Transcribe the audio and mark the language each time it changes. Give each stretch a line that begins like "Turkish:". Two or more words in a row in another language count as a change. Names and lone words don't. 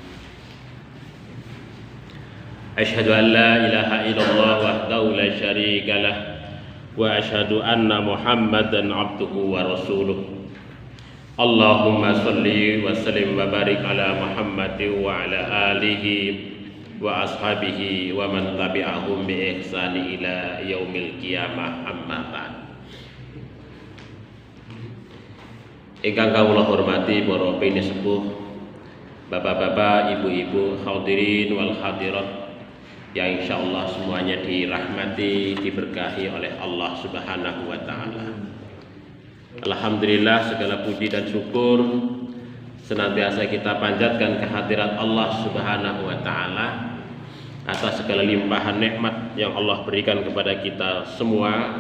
Arabic: أشهد أن لا إله إلا الله وحده لا شريك له وأشهد أن محمدا عبده ورسوله. اللهم صل وسلم وبارك على محمد وعلى آله وأصحابه ومن تبعهم بإحسان إلى يوم القيامة، أما بعد.
Javanese: Ingkang kawula hormati para pinisepuh,
Indonesian: bapak-bapak, ibu-ibu,
Arabic: الحاضرين والحاضرات
Indonesian: yang insyaallah semuanya dirahmati, diberkahi oleh Allah
Arabic: سبحانه وتعالى.
Indonesian: Alhamdulillah, segala puji dan syukur senantiasa kita panjatkan kehadirat Allah
Arabic: سبحانه وتعالى
Indonesian: atas segala limpahan nikmat yang Allah berikan kepada kita semua.